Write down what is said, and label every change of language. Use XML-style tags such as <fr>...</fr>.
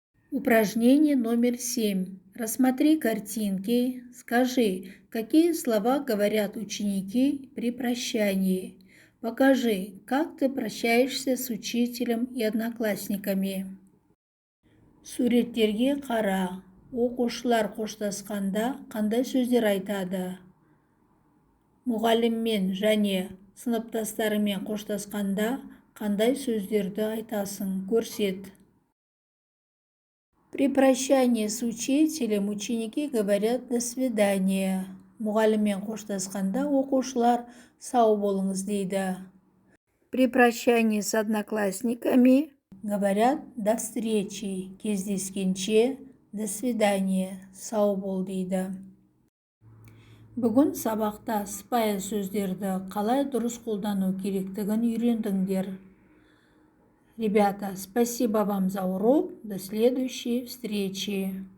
<ru>Упражнение номер 7. Рассмотри картинки, скажи, какие слова говорят ученики при прощании. Покажи, как ты прощаешься с учителем и одноклассниками.</ru> <kk>Суреттерге қара. Оқушылар қоштасқанда қандай сөздер айтады? Мұғаліммен және сыныптастарымен қоштасқанда қандай сөздерді айтасың? Көрсет.</kk> <ru>При прощании с учителем ученики говорят «до свидания».</ru> <kk>Мұғаліммен қоштасқанда оқушылар «сау болыңыз» дейді.</kk> <ru>При прощании с одноклассниками говорят «до встречи»,</ru> <kk>кездескенше,</kk> <ru>«до свидания»,</ru> <kk>сау бол дейді. Бүгін сабақта сыпайы сөздерді қалай дұрыс қолдану керектігін үйрендіңдер.</kk> <ru>Ребята, спасибо вам за урок. До следующей встречи.</ru>